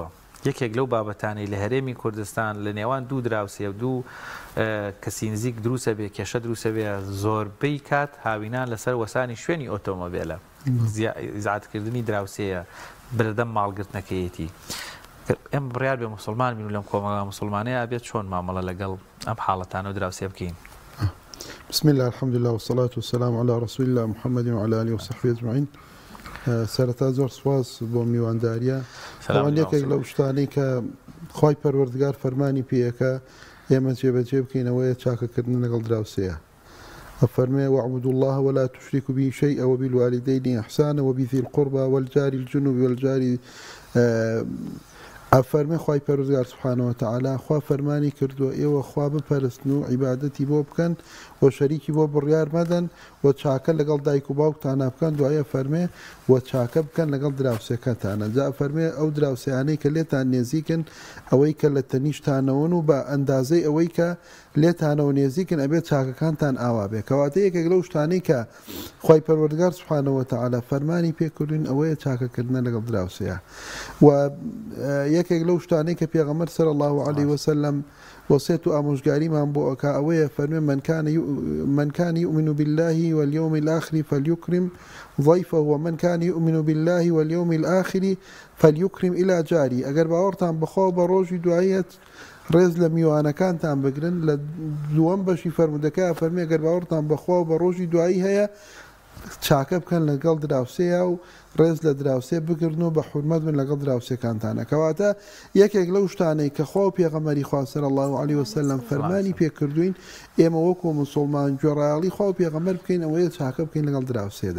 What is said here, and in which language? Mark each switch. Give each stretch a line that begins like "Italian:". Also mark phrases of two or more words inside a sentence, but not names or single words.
Central Kurdish: یەکێک لەو بابەتانەی لە هەرێمی کوردستان لە نێوان دوو دراوسێ و دوو کەسی نزیک دروسە بێ کێشە دروسە بێ زۆربەی کات هاوینان لەسەر وەسانی شوێنی ئۆتۆمۆبیلە زیادکردنی دراوسەیە بەردەم ماڵگرتنەکەیەتی. ئەم بڕیار بێ مسلمان بین و لەم کۆمەڵە مسلمانەیە بێت چۆن مامەڵە لەگەڵ ئەم حاڵەتانە و دراوسێ بکەین.
Arabic: بسم الله الحمد لله والصلاة والسلام على رسول الله محمد وعلى آله وصحبه أجمعين.
Central Kurdish: سەرەتا زۆر سواس بۆ میوانداریە. ئەوان یەکێک لەو شتانەی کە خوای پەروەردگار فەرمانی پێیەکە ئێمە جێبەجێ بکەینەوەیە چاکەکردن لەگەڵ دراوسەیە. أفرمي
Arabic: واعبدوا الله ولا تشركوا به شيئا وبالوالدين إحسانا وبذي القربى والجار الجنوب والجار
Central Kurdish: ئەفەرمێ خوای پەروەردگار
Arabic: سوبحانه وتعالى
Central Kurdish: خوا فەرمانی کردووە ئێوە خوا بپەرستن و عیبادەتی بۆ بکەن و شەریکی بۆ بڕیار مەدەن و چاکە لەگەڵ دایک و باوکتانە بکەن دوایە فەرمێ و چاکە بکەن لەگەڵ دراوسێکەتانە. جا فەرمێ ئەو دراوسەیانەی کە لێتان نێزیکن ئەوەی کە لە تەنیشتانەوەن و بە ئەندازەی ئەوەی کە لێتانەوە نێزیکن ئەبێت چاکەکانتان ئاوا بێ. کەواتە یەکێک لەو شتانەی کە خوای پەروەردگار
Arabic: سوبحانه وتعالى
Central Kurdish: فەرمانی پێکردوین ئەوەیە چاکەکردنە لەگەڵ دراوسەیە. و یەکێک لەو شتانەی کە پێغەمبەر
Arabic: صلی الله عليه وسلم وصيت
Central Kurdish: ئامۆژگاریمان بۆ ئەکا ئەوەیە فەرمێ
Arabic: من كان يؤمن بالله واليوم الآخر فليكرم ضيفه ومن كان يؤمن بالله واليوم الآخر فليكرم إلى جاري.
Central Kurdish: ئەگەر باوەڕتان بەخوا بە ڕۆژی دوایەت ڕێز لە میوانەکانتان بگرن. لە دووەم بەشی فەرمودەکە فەرمێ ئەگەر باوەڕتان بەخوا بە ڕۆژی دوایی هەیە چاکە بکەن لەگەڵ دراوسەیە و ڕێز لە دراوسێ بگرن و بە حورمەت بن لەگەڵ دراوسەکانتانە. کەواتە یەکێک لەو شتانەی کە خوا و پێغەمبەری خوا
Arabic: صلی الله عليه وسلم
Central Kurdish: فەرمانی پێکردوین ئێمە وەکو مسلمان گوێڕایەڵی خوا و پێغەمبەر بکەین ئەوەیە چاکە بکەین لەگەڵ دراوسێدا.